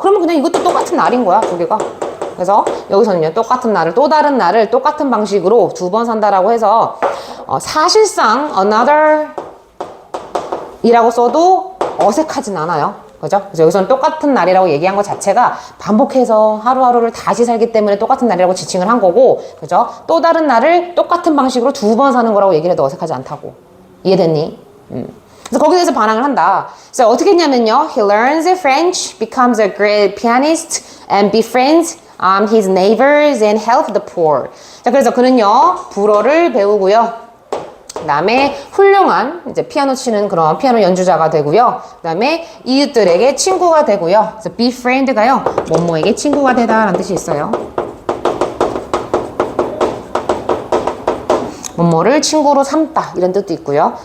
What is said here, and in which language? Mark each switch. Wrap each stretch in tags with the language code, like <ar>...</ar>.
<ko>그러면 그냥 이것도 똑같은 날인 거야, 두 개가. 그래서 여기서는요, 똑같은 날을, 또 다른 날을 똑같은 방식으로 두 번 산다라고 해서 사실상 another 이라고 써도 어색하진 않아요. 그죠? 그래서 여기서는 똑같은 날이라고 얘기한 것 자체가 반복해서 하루하루를 다시 살기 때문에 똑같은 날이라고 지칭을 한 거고, 그죠? 또 다른 날을 똑같은 방식으로 두 번 사는 거라고 얘기를 해도 어색하지 않다고. 이해됐니? 그래서 거기에 대해서 반항을 한다. 그래서 어떻게 했냐면요.</ko> <en>He learns French, becomes a great pianist, and befriends his neighbors and help the poor.</en> <ko>자, 그래서 그는요, 불어를 배우고요. 그 다음에 훌륭한 이제 피아노 치는 그런 피아노 연주자가 되고요. 그 다음에 이웃들에게 친구가 되고요. 그래서 befriend가요. 뭐뭐에게 친구가 되다라는 뜻이 있어요. 뭐뭐를 친구로 삼다 이런 뜻도 있고요.</ko>